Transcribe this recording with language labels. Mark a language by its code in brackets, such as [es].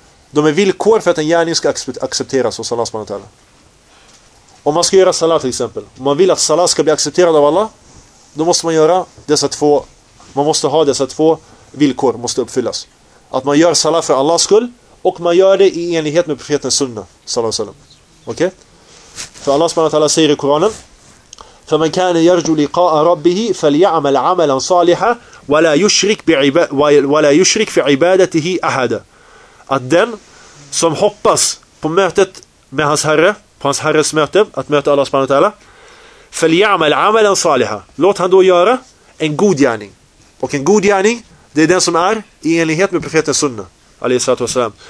[sv] de är villkor för att en gärning ska accepteras hos Allah s.w.t. Om man ska göra salat till exempel, om man vill att salat ska bli accepterad av Allah, då måste man göra dessa två, man måste ha dessa två villkor, måste uppfyllas. Att man gör salat för Allahs skull och man gör det i enlighet med profetens sunna s.a.w. Okej? Okay? För Allah s.w.t. säger i Koranen: [ar] فَمَنْ كَانَ يَرْجُ لِقَاءَ رَبِّهِ فَلْيَعْمَلْ عَمَلًا صَالِحًا وَلَا يُشْرِكْ فِي عِبَادَتِهِ أَحَدًا. [sv] Att den som hoppas på mötet med hans herre, på hans herres möte, att möta Allah subhanahu wa ta'ala, [ar] فَلْيَعْمَلْ عَمَلًا صَالِحًا, [sv] låt han då göra en god gärning. Och en god gärning, det är den som är i enlighet med profeten sunna alaihi salatu wasalam.